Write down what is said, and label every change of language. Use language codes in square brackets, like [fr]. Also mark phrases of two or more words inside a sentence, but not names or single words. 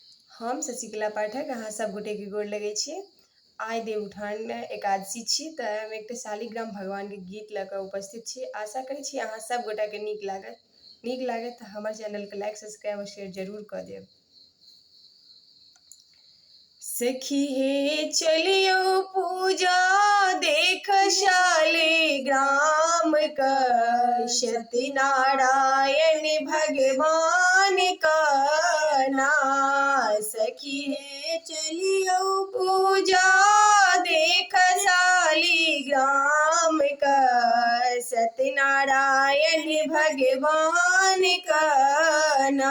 [mai] हम शशिकला पाठक अहाँ सब गोटे के गोर लगै छी। आइ देवउठान एकादशी छी तऽ हम एकटा शालिग्राम भगवान के गीत लऽ कऽ उपस्थित छी। आशा करै छी अहाँ सब गोटा के नीक लागत तऽ हमर चैनल के लाइक सब्सक्राइब और शेयर जरूर कऽ देब। सखी हे चलियो पूजा देख शालिग्राम का, सत्यनारायण भगवान का ना। सखी हे चलियो पूजा देख शालिग्राम का, सत्यनारायण भगवान का ना।